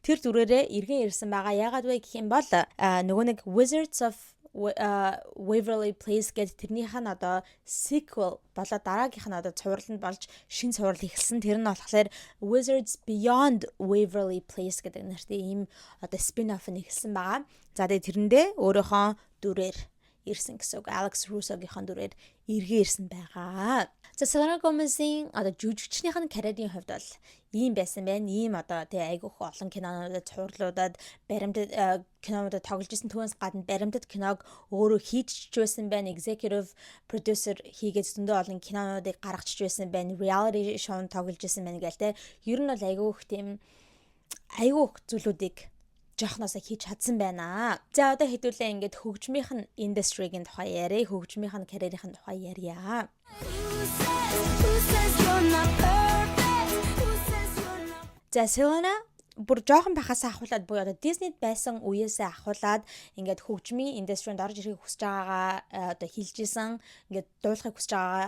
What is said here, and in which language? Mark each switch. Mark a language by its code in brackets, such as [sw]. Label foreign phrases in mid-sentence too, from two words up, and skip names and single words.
[mn] Тэр дүрээрээ эргэн ирсэн байгаа. Яагаад вэ гэх юм бол нөгөө нэг Wizards of Waverly Place гэдэг тэрнийх нь одоо sequel болоо дараагийнх нь одоо цувралд болж шинэ цуврал эхэлсэн. Тэр нь болохоор Wizards Beyond Waverly Place гэдэг нэртэй ийм одоо spin-off нь эхэлсэн байгаа. За тэгээ тэрэндээ өөрийнхөө дүрээр ирсэн гэсэн үг. Alex Russo-гийнхэн дүрээр эргэн ирсэн байгаа. За Selena Gomez-ийн одоо жүжигчнийх нь карьерийн хувьд бол ийм байсан байна. Ийм одоо тий айгүйх олон кинонуудад цувралуудад баримтат кинонуудад тоглож исэн. Түүнээс гадна баримтат киног өөрөө хийчихж байсан байна. [en] Executive producer [mn] хийгээд зөндөө олон кинонуудыг гаргачихж байсан байна. [en] Reality show [mn] тоглож исэн байна гээл тий. Ер нь бол айгүйх тийм айгүйх зүйлүүдийг жохноосоо хийж чадсан байна. За одоо хэдүүлээ ингээд хөгжмийнх нь индастригийн тухай яриа, хөгжмийнх нь карьерийн тухай ярья. За Selena бүр жоохон бахаас ахуулаад буюу одоо Disney байсан үеэсээ ахуулаад ингээд хөгжмийн индастринд орж ирэхийг хүсэж байгаагаа одоо хэлжсэн ингээд дуулахыг хүсэж байгаагаа.